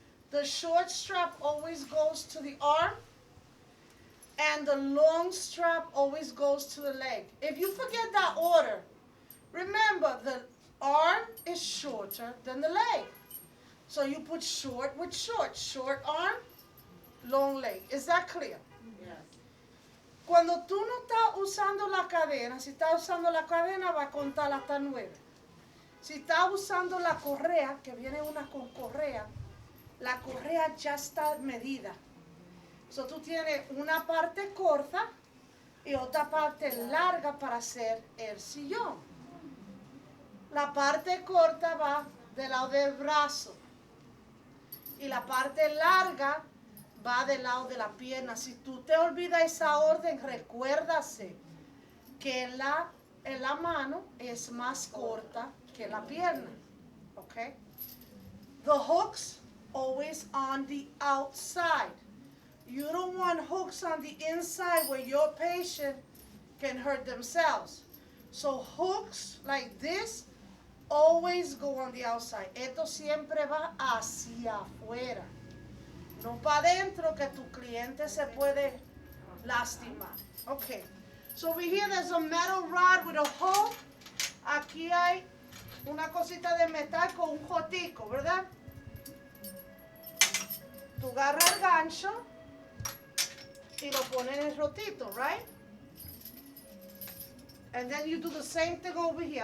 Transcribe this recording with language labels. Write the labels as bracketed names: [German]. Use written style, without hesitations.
[English] The short strap always goes to the arm and the long strap always goes to the leg. If you forget that order, remember the arm is shorter than the leg. So you put short with short. Short arm, long leg. Is that clear? Yes. [Spanish] Cuando tú no estás usando la cadena, si estás usando la cadena va a contar hasta 9. Si estás usando la correa, que viene una con correa, la correa ya está medida. So tú tienes una parte corta y otra parte larga para hacer el sillón. La parte corta va del lado del brazo y la parte larga va del lado de la pierna. Si tú te olvidas esa orden, recuérdase que la mano es más corta que la pierna. [English] Okay? The hooks always on the outside. You don't want hooks on the inside where your patient can hurt themselves. So hooks like this always go on the outside. [Spanish] Esto siempre va hacia afuera. No para adentro que tu cliente se puede lastimar. [English] Okay. So over here there's a metal rod with a hole. [Spanish] Aquí hay una cosita de metal con un jotico, ¿verdad? Tú agarras el gancho y lo pones en el rotito, right? [English] And then you do the same thing over here.